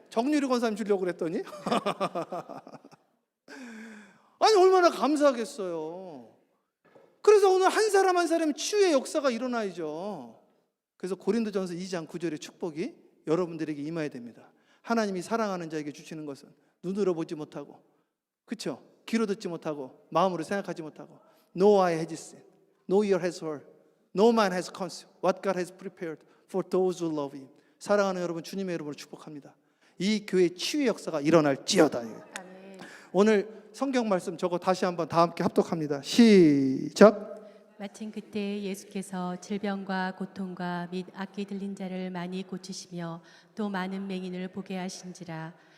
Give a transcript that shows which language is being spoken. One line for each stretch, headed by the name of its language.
Korean: 정유리 권사님 주려고 그랬더니 아니 얼마나 감사하겠어요. 그래서 오늘 한 사람 한 사람 치유의 역사가 일어나야죠. 그래서 고린도전서 2장 9절의 축복이 여러분들에게 임해야 됩니다. 하나님이 사랑하는 자에게 주시는 것은 눈으로 보지 못하고 그렇죠? 귀로 듣지 못하고 마음으로 생각하지 못하고
English: No eye has seen, no ear has heard, no mind has conceived what God has prepared for those who love Him.
Korean: 사랑하는 여러분, 주님의 이름으로 축복합니다. 이 교회 치유의 역사가 일어날지어다. 오늘 성경 말씀 저거 다시 한번 다 함께 합독합니다. 시작. 마침 그때 예수께서 질병과 고통과 및 악기 들린 자를 많이 고치시며 또 많은 맹인을 보게 하신지라.